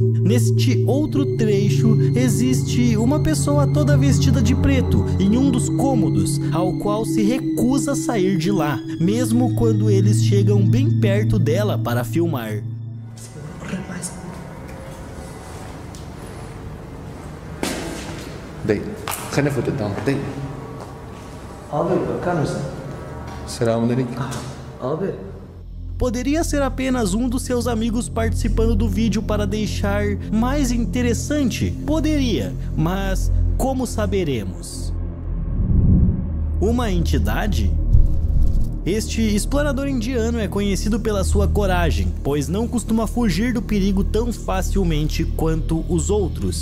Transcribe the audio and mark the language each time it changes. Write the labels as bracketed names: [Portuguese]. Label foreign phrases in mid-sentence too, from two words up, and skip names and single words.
[Portuguese] Neste outro trecho, existe uma pessoa toda vestida de preto em um dos cômodos, ao qual se recusa a sair de lá, mesmo quando eles chegam bem perto dela para filmar. [Arabic] دقيقة خلينا نفوت قدام دقيقة السلام عليكم. [Portuguese] Poderia ser apenas um dos seus amigos participando do vídeo para deixar mais interessante? Poderia, mas como saberemos? Uma entidade? Este explorador indiano é conhecido pela sua coragem, pois não costuma fugir do perigo tão facilmente quanto os outros.